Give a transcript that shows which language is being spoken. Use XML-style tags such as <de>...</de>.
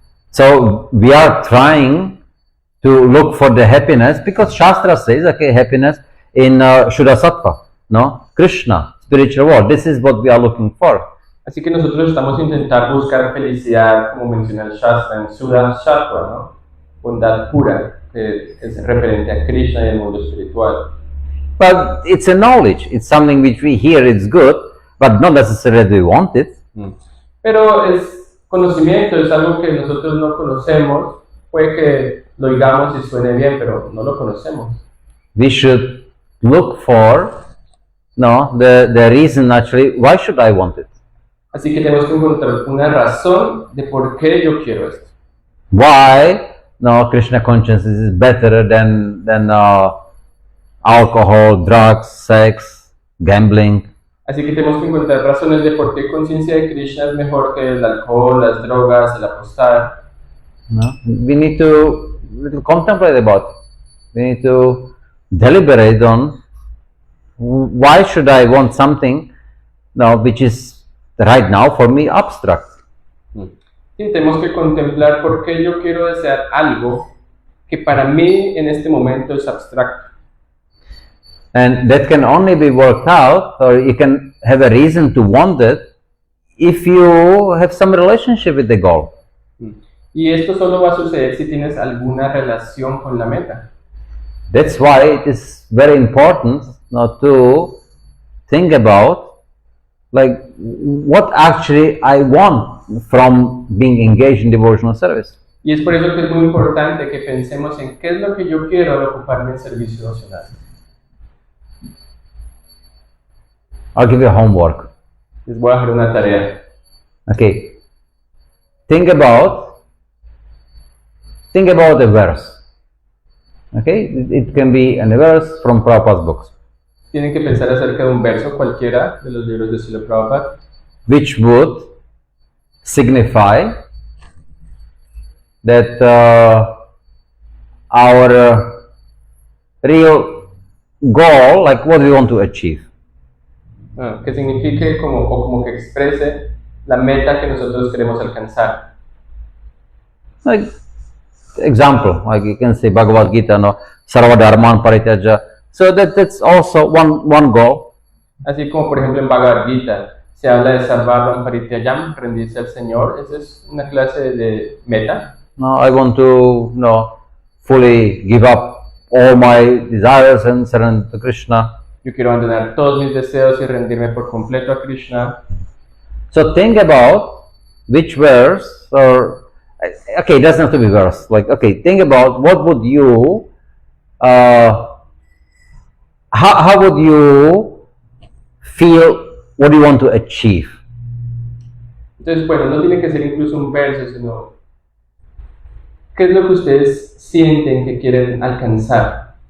<en>So we are trying to look for the happiness because Shastra says, okay, happiness in Shuddha Sattva, Krishna, spiritual world. This is what we are looking for.</en> <es>Así que nosotros estamos intentando buscar felicidad, como menciona el Shastra, en Shuddha Sattva, bondad pura, que es referente a Krishna y el mundo espiritual.</es> <en>But it's a knowledge. It's something which we hear, it's good, but not necessarily we want it.</en> <es>Pero es conocimiento, es algo que nosotros no conocemos. Puede que lo digamos y suene bien, pero no lo conocemos.</es> <en>We should look for the reason actually, why should I want it?</en> <es>Así que tenemos que encontrar una razón de por qué yo quiero esto.</es> <en>Why Krishna consciousness is better than alcohol, drugs, sex, gambling.</en> <es>Así que tenemos que encontrar razones de por qué conciencia de Krishna es mejor que el alcohol, las drogas, el apostar.</es> <en>We need to contemplate about it. We need to deliberate on why should I want something which is right now for me abstract.</en> <es>Sí, tenemos que contemplar por qué yo quiero desear algo que para mí en este momento es abstracto.</es> <en>And that can only be worked out, or you can have a reason to want it if you have some relationship with the goal.</en> <es>Y esto solo va a suceder si tienes alguna relación con la meta.</es> <en>That's why it is very important to think about what actually I want from being engaged in devotional service.</en> <es>Y es por eso que es muy importante que pensemos en qué es lo que yo quiero al ocuparme en servicio devocional.</es> <en>I'll give you homework.</en> <es>Les voy a dejar una tarea.</es> <en>Okay. Think about a verse. Okay? It can be a verse from Prabhupada's books.</en> <es>Tienen que pensar acerca de un verso cualquiera de los libros de Srila Prabhupada,</es> <en>which would signify that our real goal, like what we want to achieve.</en> <es>Que signifique como que exprese la meta que nosotros queremos alcanzar.</es> <en>Like example, like you can say Bhagavad Gita, no,</en> <sa>Sarva Dharman Parityaja.</sa> <en>So that's also one goal.</en> <es>Así como por ejemplo en Bhagavad Gita se habla de</es> <sa>Sarvam Parityajam,</sa> <es>rendirse al Señor. Esa es una clase de meta.</es> <en>No, I want to fully give up all my desires and surrender to Krishna.</en> <es>Yo quiero abandonar todos mis deseos y rendirme por completo a Krishna.</es> <en>So think about which verse, or okay, it doesn't have to be verse. Like, okay, think about what would you, how would you feel? What do you want to achieve?</en> <es>Entonces, bueno, no tiene que ser incluso un verso, sino ¿qué es lo que ustedes sienten que quieren alcanzar?</es>